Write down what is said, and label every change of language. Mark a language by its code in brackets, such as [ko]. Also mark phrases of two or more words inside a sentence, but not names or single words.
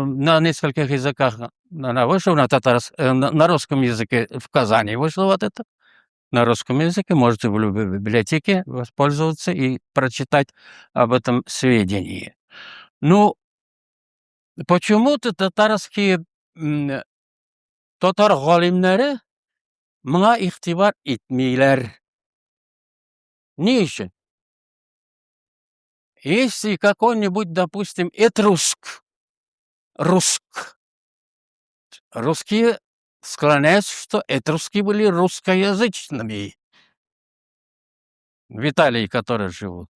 [ru] На нескольких языках она вышла, на русском языке в Казани вышло вот это. На русском языке можете в любой библиотеке воспользоваться и прочитать об этом сведении. Ну, почему-то татарские [tt] татар галимнәре моңа игътибар итмиләр. Ни өчен? [ru] Если какой-нибудь, допустим, русские склоняются, что этрусские были русскоязычными, в Италии, которые живут.